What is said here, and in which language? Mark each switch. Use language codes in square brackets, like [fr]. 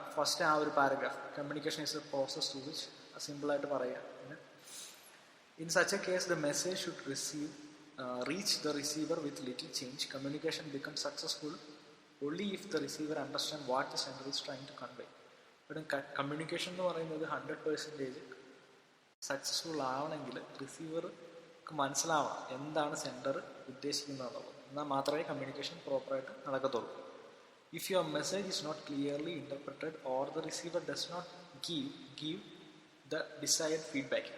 [ml] First ആ ഒരു paragraph, [en] communication is a process to which, [ml] സിമ്പിളായിട്ട് പറയുക. [en] In such a case the message should reach the receiver with little change. Communication becomes successful only if the receiver understands what the sender is trying to convey. [ml] But communication എന്ന് പറയുന്നത് 100% successful ആവണമെങ്കിൽ റിസീവർക്ക് മനസ്സിലാവണം എന്താണ് sender ഉദ്ദേശിക്കുന്നതെന്നുള്ളത്. എന്നാൽ മാത്രമേ communication പ്രോപ്പറായിട്ട് നടക്കത്തുള്ളൂ. [en] If your message is not clearly interpreted or the receiver does not give the desired feedback.